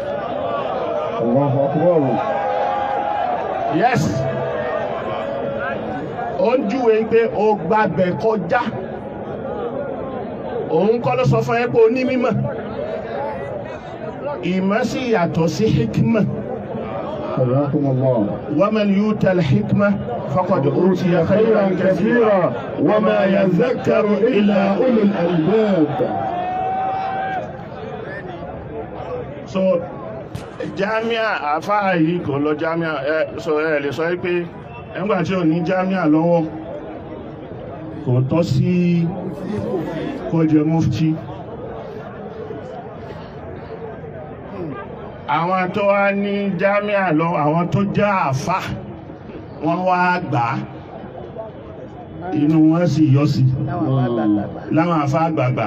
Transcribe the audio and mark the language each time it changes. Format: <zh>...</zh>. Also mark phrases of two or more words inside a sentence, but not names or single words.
<yo>Yes. Ó ń júwe pé o gbàbẹ̀ kọjá. Òun kọ́ ló sọ fún ẹ pé onímímọ̀. Ìmọ̀ sì yàtọ̀ sí hikmah.</yo> <ar>ومن يؤت الحكمة فقد أوتي خيرا كثيرا وما يذكر إلا أولو الألباب.</ar> <yo>So jamia àfáà yìí kò lọ jamia so ẹ lè sọ pé ẹgbà tí ò ní jamia lọ́wọ́ kò tọ́ sí kó jẹ mufti. Àwọn tó wá ní jámíà lọ àwọn tó jẹ́ àfá wọ́n wá gbà á inú wọn sì yọ sí láwọn àfá àgbààgbà.</yo>